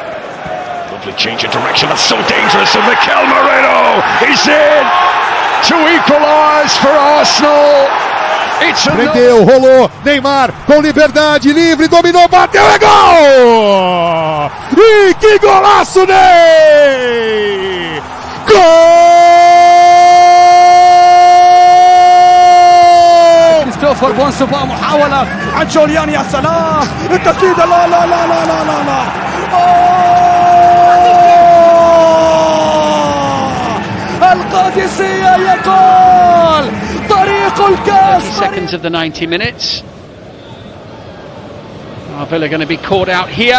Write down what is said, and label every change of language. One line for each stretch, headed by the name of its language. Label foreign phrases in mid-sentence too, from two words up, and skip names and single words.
English: Lovely change of direction, that's so dangerous, and Mikel Moreno is in to equalise for Arsenal. It's
Portuguese: Prendeu, rolou, Neymar com liberdade, livre, dominou, bateu, é gol! E que golaço, Ney! Gol!
Arabic: كريستوفر بونسوفا محاولة عن جوليان، يا سلام التسديدة، لا لا لا لا لا لا لا القادسية يقول طريق الكاس.
English: 30 seconds of the 90 minutes. Villa going to be caught out here.